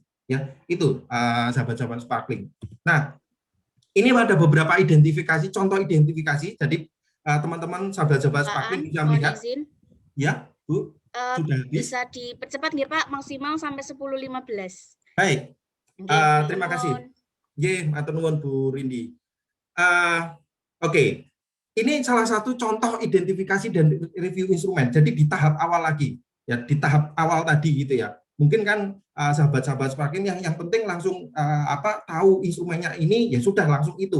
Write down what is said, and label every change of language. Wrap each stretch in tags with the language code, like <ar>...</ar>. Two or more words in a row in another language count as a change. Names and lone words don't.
<id>Ya, itu sahabat-sahabat sparkling. Nah, ini ada beberapa identifikasi, contoh identifikasi. Jadi teman-teman sahabat-sahabat sparkling bisa melihat. Izin. Ya, Bu. Sudah habis. Bisa dipercepat nggih Pak, maksimal sampai 10.15. Baik. Terima kasih.</id> <jv>Nggih, matur nuwun Bu Rindi.</jv> <id>Oke. Ini salah satu contoh identifikasi dan review instrumen. Jadi di tahap awal lagi. Ya, di tahap awal tadi gitu ya. Mungkin kan sahabat-sahabat sparkling yang penting langsung tahu instrumennya ini, ya sudah langsung itu.</id>